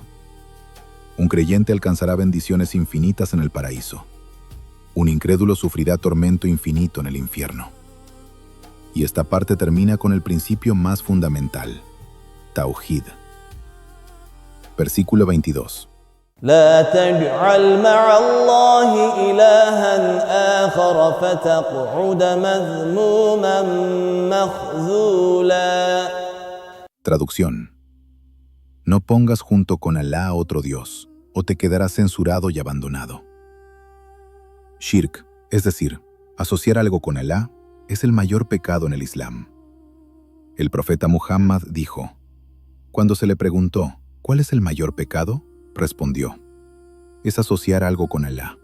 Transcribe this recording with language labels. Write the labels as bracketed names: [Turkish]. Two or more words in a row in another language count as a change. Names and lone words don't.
[Spanish] Un creyente alcanzará bendiciones infinitas en el paraíso. Un incrédulo sufrirá tormento infinito en el infierno. Y esta parte termina con el principio más fundamental, Tauhid. Versículo 22. [Arabic] لا تجعل مع الله إلها آخر فتقعد مذموما مخذولا. [Spanish] Traducción. No pongas junto con Alá otro Dios, o te quedarás censurado y abandonado. Shirk, es decir, asociar algo con Alá, es el mayor pecado en el Islam. El profeta Muhammad dijo, cuando se le preguntó, ¿cuál es el mayor pecado?, respondió, es asociar algo con Alá.